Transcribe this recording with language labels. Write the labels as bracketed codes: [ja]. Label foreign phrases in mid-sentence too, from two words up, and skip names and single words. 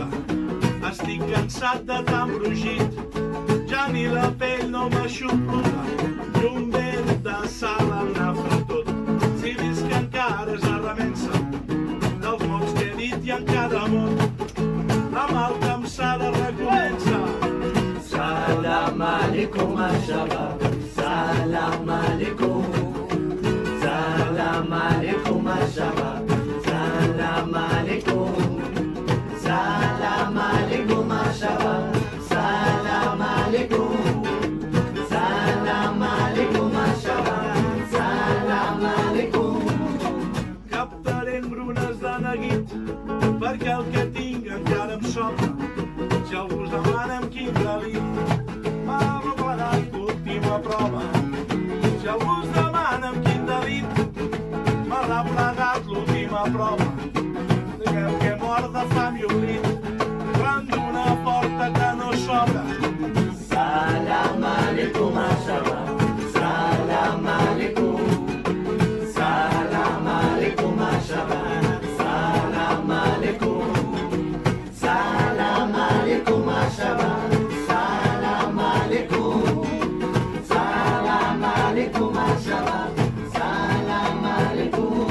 [ca] Estic cansat de tant brugit, ja ni la pell no m'aixopluga. I un vent de sal em nafra tot, si visc que encara és la remensa dels mots que he dit i en cada mot la malcansada recomença. [ar] سلام عليكم شباب، سلام عليكم، سلام عليكم شباب، سلام عليكم، سلام عليكم شباب، سلام عليكم، سلام عليكم شباب، سلام عليكم. [ca] Captaré engrunes de neguit perquè el que tinc encara em sobra. Si algú us demana amb quin delit m'ha replegat l'última prova. Si algú us demana amb quin delit m'ha replegat l'última prova. Digueu que mor de fam i oblit ran d'una porta que no s'obre. [ar] سلام عليكم شباب، سلام عليكم، سلام عليكم شباب، سلام عليكم، سلام عليكم شباب، سلام عليكم، سلام عليكم شباب، سلام عليكم.